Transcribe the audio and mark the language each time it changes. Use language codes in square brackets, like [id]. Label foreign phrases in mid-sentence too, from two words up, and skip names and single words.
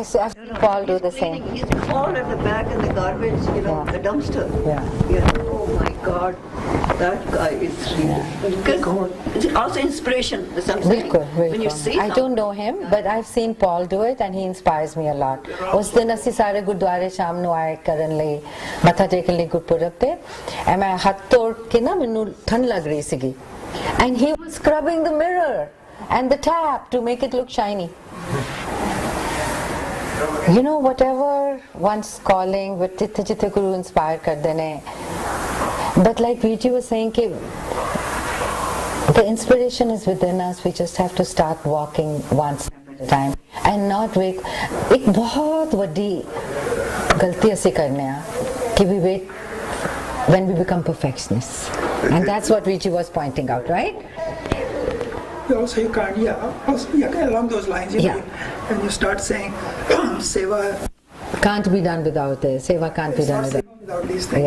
[en] I've seen Paul do the same. He's all at the back in the garbage, Yeah. the dumpster. Yeah. Oh my God, that guy is really good. It's also inspiration. That's what I'm saying. [hi] बिल्कुल [en] When you [hi] बिल्कुल [en] see I don't know him but I've seen Paul do it and he inspires me a lot. [pa] ਉਸ ਦਿਨ ਅਸੀਂ ਸਾਰੇ ਗੁਰਦੁਆਰੇ ਸ਼ਾਮ ਨੂੰ ਆਏ ਕਰਨ ਲਈ ਮੱਥਾ ਟੇਕਣ ਲਈ ਗੁਰਪੁਰਬ ਤੇ ਐ ਮੈਂ ਹੱਥ ਤੋੜ ਕੇ ਨਾ ਮੈਨੂੰ ਠੰਡ ਲੱਗ ਰਹੀ ਸੀਗੀ [en] and he was scrubbing the mirror and the tap to make it look shiny. You know, whatever one's calling with [pa] ਜਿੱਥੇ ਜਿੱਥੇ ਗੁਰੂ [en] inspire [pa] ਕਰਦੇ ਨੇ [en] but like Viji was saying ਕਿ the inspiration is within us. We just have to start walking one step at a time and not wait. [hi] एक बहुत बड़ी गलती ऐसी करने हैं कि [en] we wait when we become perfectionists, and that's what Viji was pointing out, right? Also, you can't, along those lines, Yeah. when you start saying seva, Can't be done without this. Seva can't be it's done not without. seva without these things.